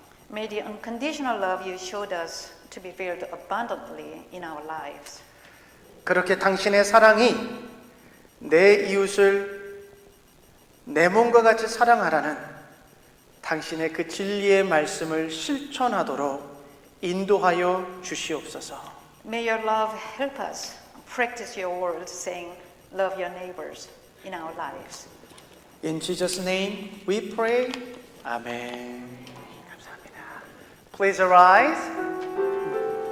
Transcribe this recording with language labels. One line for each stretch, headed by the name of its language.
English: May the unconditional love you showed us to be filled abundantly in our lives.
Korean: 그렇게 당신의 사랑이 내 이웃을 내 몸과 같이 사랑하라는 당신의 그 진리의 말씀을 실천하도록 인도하여 주시옵소서.
English: May your love help us practice your word saying, love your neighbors in our lives. In Jesus' name we pray. Amen.
Korean: 감사합니다.
English: Please arise.